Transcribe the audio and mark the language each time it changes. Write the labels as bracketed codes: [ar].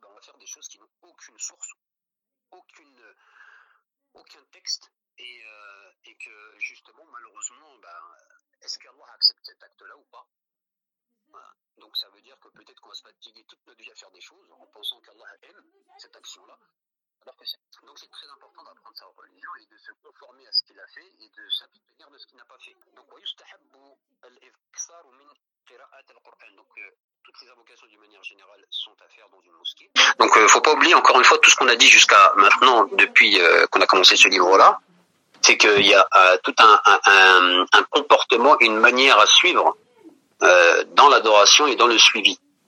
[fr] Ben, on va faire des choses qui n'ont aucune source, aucun texte, et que, justement, malheureusement, ben, est-ce qu'Allah accepte cet acte-là ou pas ? Voilà. Donc ça veut dire que peut-être qu'on va se fatiguer toute notre vie à faire des choses en pensant qu'Allah aime cette action-là. Alors que donc c'est très important d'apprendre sa religion et de se conformer à ce qu'il a fait et de s'abstenir de ce qu'il n'a pas fait. [ar] Donc, وَيُسْتَحَبُّ الْإِفْكْسَارُ مِنْ قِرَاءَةِ الْقُرْآنِ. [fr] Donc, toutes les invocations d'une manière générale sont à faire dans une mosquée. Donc, il ne faut pas oublier, encore une fois, tout ce qu'on a dit jusqu'à maintenant, depuis qu'on a commencé ce livre-là, c'est qu'il y a tout un comportement, une manière à suivre dans l'adoration et dans le suivi.